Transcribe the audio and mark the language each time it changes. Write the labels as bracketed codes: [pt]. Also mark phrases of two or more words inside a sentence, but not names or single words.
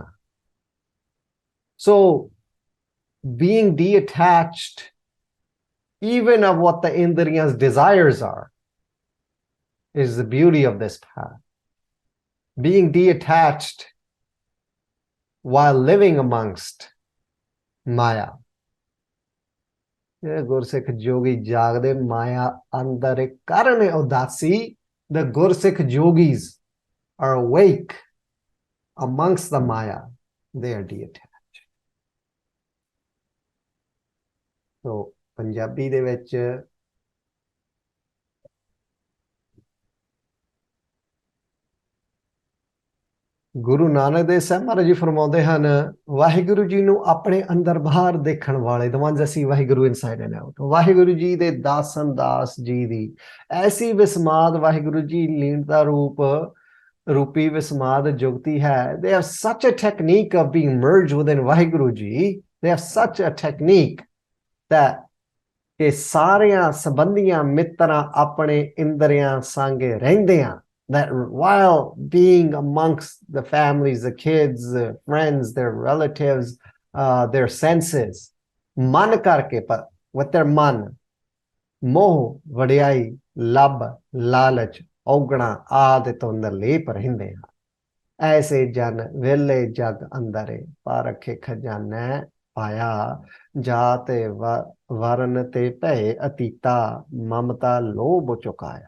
[en] So being detached even of what the indriya's desires are is the beauty of this path. Being detached while living amongst Maya. [pa] ਗੁਰਸਿੱਖ ਜੋਗੀ ਜਾਗਦੇ ਮਾਇਆ ਅੰਦਰ ਕਰਨੇ ਉਦਾਸੀ. [en] The Gursikh yogis are awake amongst the Maya. They are detached. So Punjabi [pa] ਦੇ ਵਿੱਚ ਗੁਰੂ ਨਾਨਕ ਦੇਵ ਸਾਹਿਬ ਮਹਾਰਾਜ ਜੀ ਫਰਮਾਉਂਦੇ ਹਨ, ਵਾਹਿਗੁਰੂ ਜੀ ਨੂੰ ਆਪਣੇ ਅੰਦਰ ਬਾਹਰ ਦੇਖਣ ਵਾਲੇ, [en] the ones that see ਵਾਹਿਗੁਰੂ inside and out, [pa] ਵਾਹਿਗੁਰੂ ਜੀ ਦੇ ਦਾਸਨ ਦਾਸ ਜੀ ਦੀ ਐਸੀ ਵਿਸਮਾਦ ਵਾਹਿਗੁਰੂ ਜੀ ਲੀਨਤਾ ਰੂਪੀ ਵਿਸਮਾਦ ਜੁਗਤੀ ਹੈ. [en] They have such a technique of being merged within [pa] ਵਾਹਿਗੁਰੂ ਜੀ. [en] They have such a technique that [pa] ਕਿ ਸਾਰਿਆਂ ਸੰਬੰਧੀਆਂ ਮਿੱਤਰਾਂ ਆਪਣੇ ਇੰਦਰੀਆਂ ਸੰਗੇ ਰਹਿੰਦਿਆਂ, [en] that while being amongst the families, the kids, the friends, their relatives, their senses, [pa] ਮਨ ਕਰਕੇ, [en] but with their [pa] ਮਨ, ਮੋਹ, ਵਡਿਆਈ, ਲੱਭ, ਲਾਲਚ, ਔਗਣਾ ਆਦਿ ਤੋਂ ਨਿਰਲੇਪ ਰਹਿੰਦੇ ਹਨ. ਐਸੇ ਜਨ ਵੇਲੇ ਜਗ ਅੰਦਰੇ ਪਾਰਖੇ ਖਜ਼ਾਨਾ ਪਾਇਆ, ਜਾਤੇ ਵਰਨ ਤੇ ਭੈ ਅਤੀਤਾ ਮਮਤਾ ਲੋਭ ਚੁਕਾਇਆ.